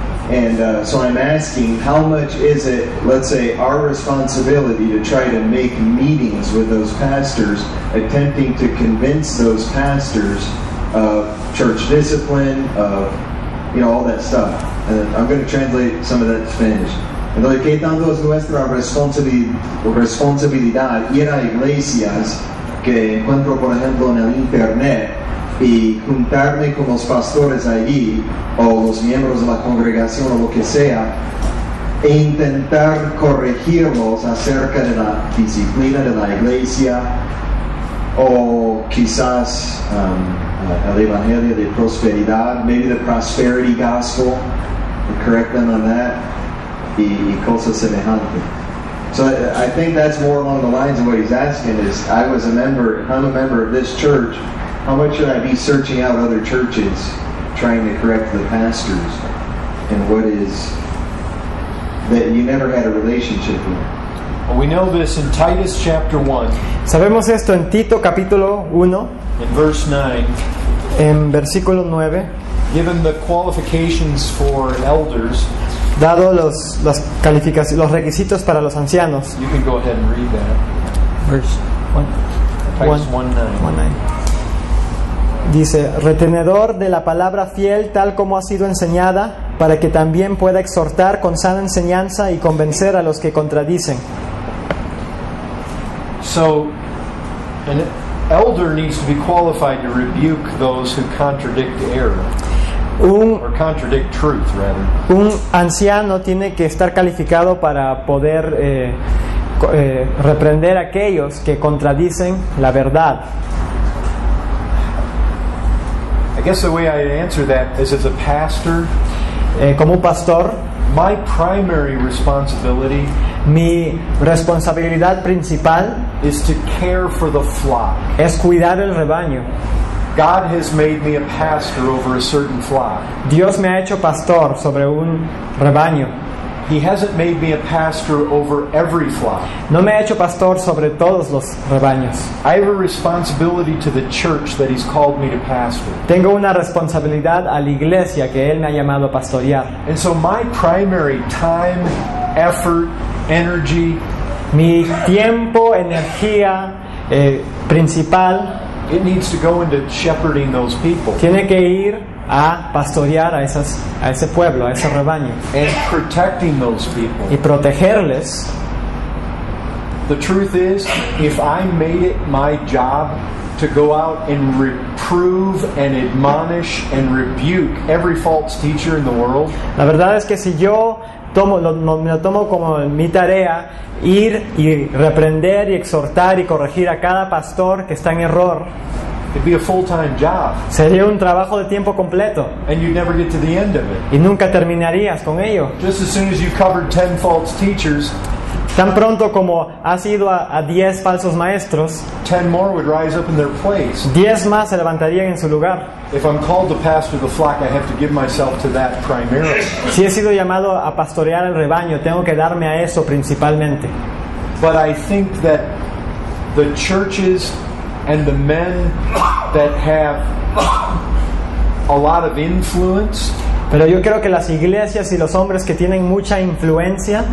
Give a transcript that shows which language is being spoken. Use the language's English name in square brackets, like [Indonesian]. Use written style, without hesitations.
[English] And so I'm asking, how much is it, let's say, our responsibility to try to make meetings with those pastors, attempting to convince those pastors of church discipline, of, all that stuff. And I'm going to translate some of that to Spanish. [Spanish] Entonces, ¿qué tanto es nuestra responsabilidad ir a iglesias que encuentro, por ejemplo, en el internet y juntarme con los pastores allí o los miembros de la congregación o lo que sea e intentar corregirlos acerca de la disciplina de la iglesia o quizás el evangelio de prosperidad, [English] maybe the prosperity gospel, to correct them on that, [Spanish] y cosas semejantes. [English] So I think that's more along the lines of what he's asking is, if I'm a member of this church, how much should I be searching out other churches, trying to correct the pastors, and what is that you never had a relationship with? Well, we know this in Titus chapter 1. [Spanish] Sabemos esto en Tito capítulo 1, [English] in verse 9. [Spanish] En versículo 9. [English] Given the qualifications for elders, [Spanish] dado los requisitos para los ancianos. [English] You can go ahead and read that. Verse 1. Titus 1:9. [Spanish] Dice, retenedor de la palabra fiel tal como ha sido enseñada, para que también pueda exhortar con sana enseñanza y convencer a los que contradicen. [English] So, an elder needs to be qualified to rebuke those who contradict error. Or contradict truth, rather. [Spanish] Un anciano tiene que estar calificado para poder reprender a aquellos que contradicen la verdad. [English] I guess the way I answer that is, as a pastor, [Spanish] como un pastor, [English] my primary responsibility [Spanish] mi responsabilidad principal [English] is to care for the flock. [Spanish] Es cuidar el rebaño. [English] God has made me a pastor over a certain flock. [Spanish] Dios me ha hecho pastor sobre un rebaño. [English] He hasn't made me a pastor over every flock. [Spanish] No me ha hecho pastor sobre todos los rebaños. [English] I have a responsibility to the church that He's called me to pastor. [Spanish] Tengo una responsabilidad a la iglesia que Él me ha llamado a pastorear. [English] And so my primary time, effort, energy, [Spanish] mi tiempo, energía principal, [English] it needs to go into shepherding those people. [Spanish] Tiene que ir a pastorear a ese pueblo, a ese rebaño. [English] And protecting those people. [Spanish] Y protegerles. [English] The truth is, if I made it my job to go out and reprove and admonish and rebuke every false teacher in the world, [Spanish] la verdad es que si yo me lo tomo como mi tarea ir y reprender y exhortar y corregir a cada pastor que está en error, [English] it'd be a full-time job. [Spanish] Sería un trabajo de tiempo completo. [English] And you'd never get to the end of it. [Spanish] Y nunca terminarías con ello. [English] Just as soon as you covered 10 false teachers, [Spanish] Tan pronto como has ido a 10 falsos maestros, [English] 10 more would rise up in their place. [Spanish] 10 más se levantarían en su lugar. [English] If I'm called to pastor the flock, I have to give myself to that primarily. [Spanish] Si he sido llamado a pastorear el rebaño, tengo que darme a eso principalmente. [English] But I think that the churches and the men that have a lot of influence, [Spanish] Pero yo creo que las iglesias y los hombres que tienen mucha influencia,